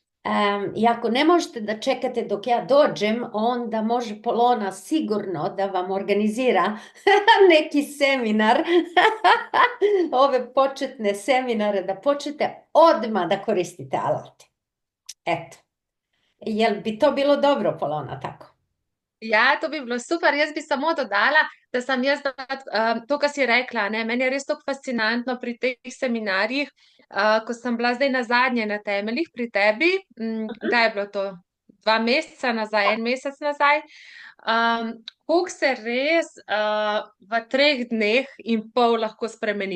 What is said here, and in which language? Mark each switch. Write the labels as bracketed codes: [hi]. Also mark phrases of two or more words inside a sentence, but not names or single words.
[sr] I ako ne možete da čekate dok ja dođem, onda može Polona sigurno da vam organizira neki seminar, ove početne seminare, da počnete odmah da koristite alate. Eto, jel bi to bilo dobro, Polona, tako? [sl] Ja, to bi bilo super. Jaz bi samo dodala, da sem jaz, to, kar si rekla, ne, meni je res tako fascinantno pri teh seminarjih, ko sem bila zdaj na zadnje na temeljih pri tebi, kdaj je bilo to? 2 meseca nazaj, 1 mesec nazaj. Koliko se res v 3 dneh in pol lahko spremeni.